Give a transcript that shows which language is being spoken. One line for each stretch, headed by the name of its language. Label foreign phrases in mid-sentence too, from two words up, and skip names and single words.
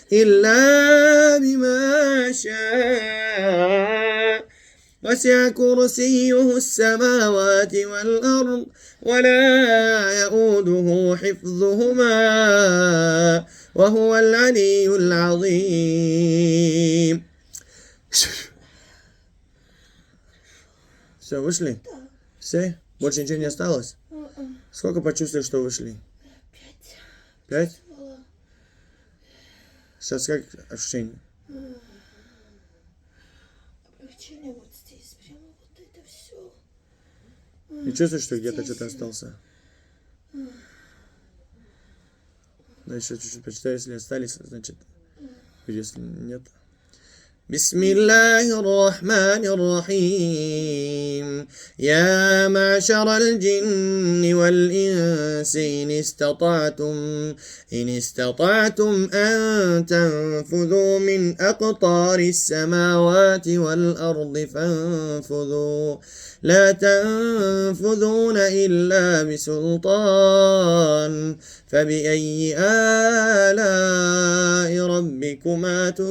Arabic: وسع كرسيه السماوات والأرض ولا يؤوده حفظهما وهو العلي العظيم.
Russian: Все, вышли? Все? Больше ничего не осталось? Сколько почувствовали, что вышли? 5. 5? Сейчас как ощущение? Облегчение вот здесь, прямо вот это все. Не чувствуешь, что где-то что-то остался? Да, еще чуть-чуть почитай, если остались, значит, если нет.
Arabic: بسم الله الرحمن الرحيم يا معشر الجن والإنس إن استطعتم أن تنفذوا من أقطار السماوات والأرض فانفذوا لا تنفذون إلا بسلطان فبأي آلاء ربكما